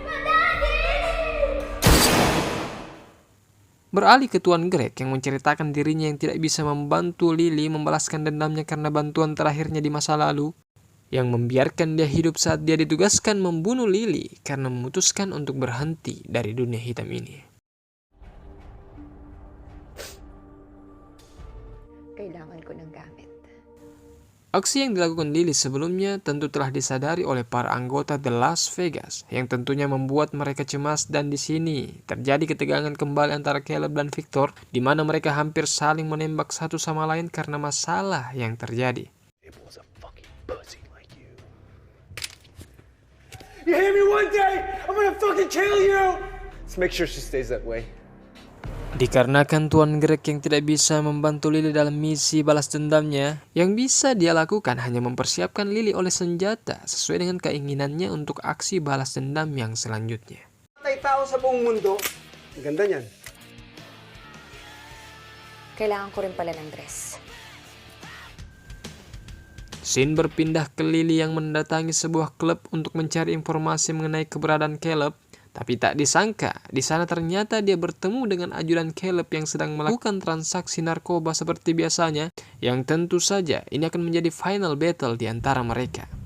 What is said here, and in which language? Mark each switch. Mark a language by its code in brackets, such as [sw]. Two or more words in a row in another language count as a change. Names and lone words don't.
[id] Beralih ke Tuan Greg yang menceritakan dirinya yang tidak bisa membantu Lily membalaskan dendamnya karena bantuan terakhirnya di masa lalu, yang membiarkan dia hidup saat dia ditugaskan membunuh Lily karena memutuskan untuk berhenti dari dunia hitam ini. [tl] Kailangan ko ng gamit. [id] Aksi yang dilakukan Lily sebelumnya tentu telah disadari oleh para anggota The Las Vegas yang tentunya membuat mereka cemas, dan di sini terjadi ketegangan kembali antara Caleb dan Victor di mana mereka hampir saling menembak satu sama lain karena masalah yang terjadi. [en] You hear me one day, I'm gonna fucking kill you! Let's make sure she stays that way. [id] Dikarenakan Tuan Greg yang tidak bisa membantu Lily dalam misi balas dendamnya, yang bisa dia lakukan hanya mempersiapkan Lily oleh senjata sesuai dengan keinginannya untuk aksi balas dendam yang selanjutnya. [tl] Patay tao sa buong mundo. Ang ganda niyan. Kailangan ko rin pala ng dress. [id] Scene berpindah ke Lily yang mendatangi sebuah klub untuk mencari informasi mengenai keberadaan Caleb. Tapi tak disangka, di sana ternyata dia bertemu dengan ajudan Caleb yang sedang melakukan transaksi narkoba seperti biasanya, yang tentu saja ini akan menjadi [en] final battle [id] di antara mereka.